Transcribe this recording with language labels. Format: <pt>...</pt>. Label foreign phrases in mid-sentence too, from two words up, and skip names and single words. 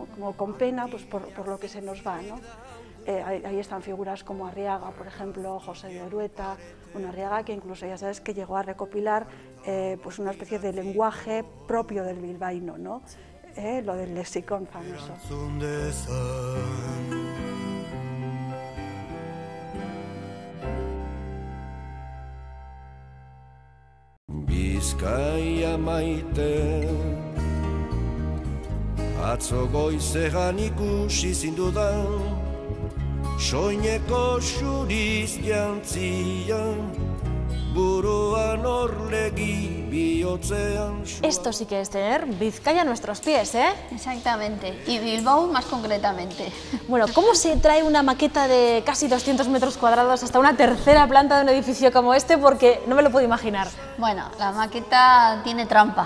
<es>Como con pena pues, por lo que se nos va, ¿no? Ahí están figuras como Arriaga, por ejemplo, José de Orueta, Arriaga que incluso ya sabes que llegó a recopilar pues una especie de lenguaje propio del bilbaíno, ¿no? Lo del lexicón famoso.</es> <eu>Bizkaia maite. Atzo goizean ikusi zindudan, soineko xuriz jantzian, buruan orlegi bihotzean.</eu> <es>Esto sí que es tener Vizcaya a nuestros pies, ¿eh? Exactamente, y Bilbao más concretamente. Bueno, ¿cómo se trae una maqueta de casi 200 metros cuadrados hasta una tercera planta de un edificio como este? Porque no me lo puedo imaginar. Bueno, la maqueta tiene trampa.</es>